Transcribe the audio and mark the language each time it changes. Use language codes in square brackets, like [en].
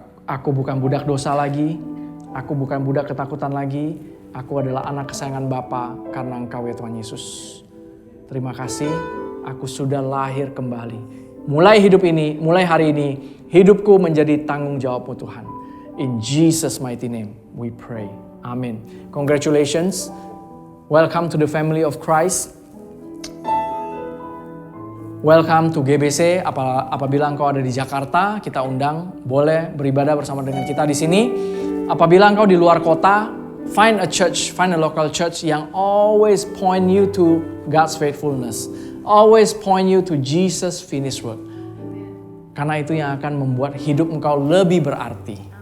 [id] Aku bukan budak dosa lagi, aku bukan budak ketakutan lagi. Aku adalah anak kesayangan Bapa karena Engkau ya Tuhan Yesus. Terima kasih, aku sudah lahir kembali. Mulai hari ini, hidupku menjadi tanggung jawab-Mu Tuhan. [en] In Jesus mighty name we pray. Amin. Congratulations. Welcome to the family of Christ. Welcome to GBC. [id] Apabila engkau ada di Jakarta, kita undang, boleh beribadah bersama dengan kita di sini. Apabila engkau di luar kota, [en] find a church, find a local church yang always point you to God's faithfulness. Always point you to Jesus' finished work. [id] Karena itu yang akan membuat hidup engkau lebih berarti.